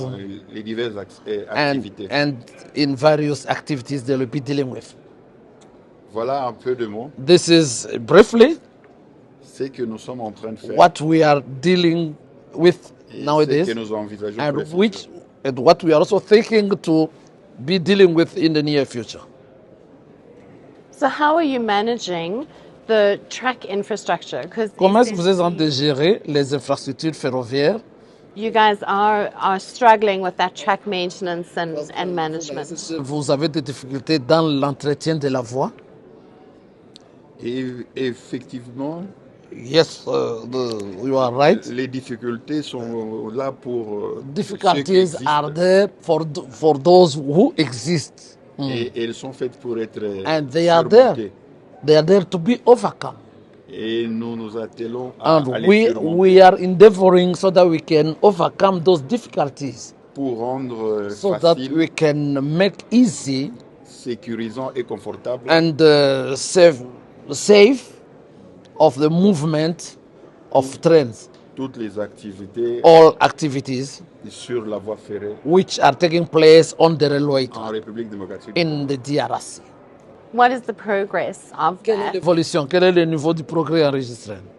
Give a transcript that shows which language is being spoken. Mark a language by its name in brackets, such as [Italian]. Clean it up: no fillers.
[French] dans les diverses activités. [English] And in various activities they will be dealing with. [French] Voilà un peu de mots. [English] This is briefly [French] ce que nous sommes en train de faire. [English] What we are dealing with nowadays, [French] que nous envisageons [English] and what we are also thinking to be dealing with in the near future. So how are you managing the track infrastructure? [French] Comment est-ce que vous êtes en train de gérer les infrastructures ferroviaires? [English] You guys are struggling with that track maintenance and management. [French] Vous avez des difficultés dans l'entretien de la voie? Et effectivement, [English] yes, you are right. [French] Les difficultés sont là pour [English] difficulties are there for those who exist. [French] Et elles sont faites pour être [English] and they are there to be overcome. [French] Et nous nous attelons à [English] And [French] aller surmonter [English] we are endeavoring so that we can overcome those difficulties, [French] pour rendre [English] so that we [French] facile, [English] can make easy [French] sécurisant et confortable [English] and safe of the movement of trains, [French] toutes les activités [English] all activities [French] sur la voie ferrée [English] which are taking place on the railway [French] en République démocratique. [English] in the DRC. What is the progress of [French] Quelle est [English] that? [French] l'évolution? Quel est le niveau du progrès enregistré?